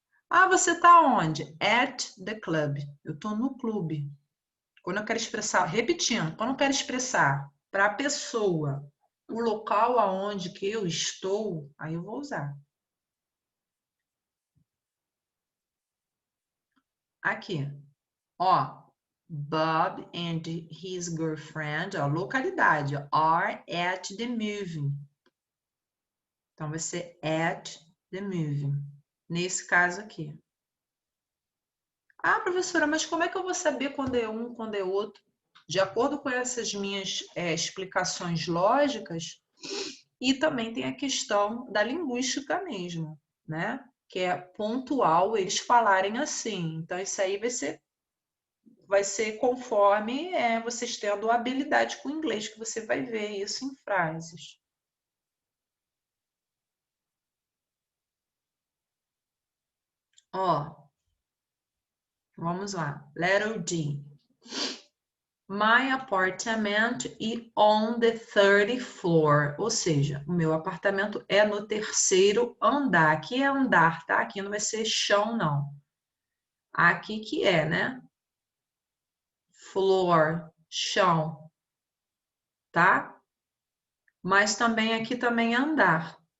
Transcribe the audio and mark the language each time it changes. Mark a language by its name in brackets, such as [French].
[Portuguese] Ah, você tá onde? [English] At the club. [Portuguese] Eu tô no clube. Quando eu quero expressar, repetindo, quando eu quero expressar para a pessoa o local aonde que eu estou, aí eu vou usar. [English] Aqui, ó, Bob and his girlfriend, [Portuguese] ó, localidade, ó, [English] are at the movie. [Portuguese] Então vai ser [English] at the movie. [Portuguese] Nesse caso aqui. Ah, professora, mas como é que eu vou saber quando é um, quando é outro? De acordo com essas minhas explicações lógicas, e também tem a questão da linguística mesmo, né? Que é pontual eles falarem assim. Então, isso aí vai ser conforme vocês tendo habilidade com o inglês, que você vai ver isso em frases. Ó, vamos lá. Letter D. [English] My apartment is on the 30th floor. [Portuguese] Ou seja, o meu apartamento é no terceiro andar. Aqui é andar, tá? Aqui não vai ser chão, não. Aqui que é, né? Floor, chão, tá? Mas também aqui também é andar.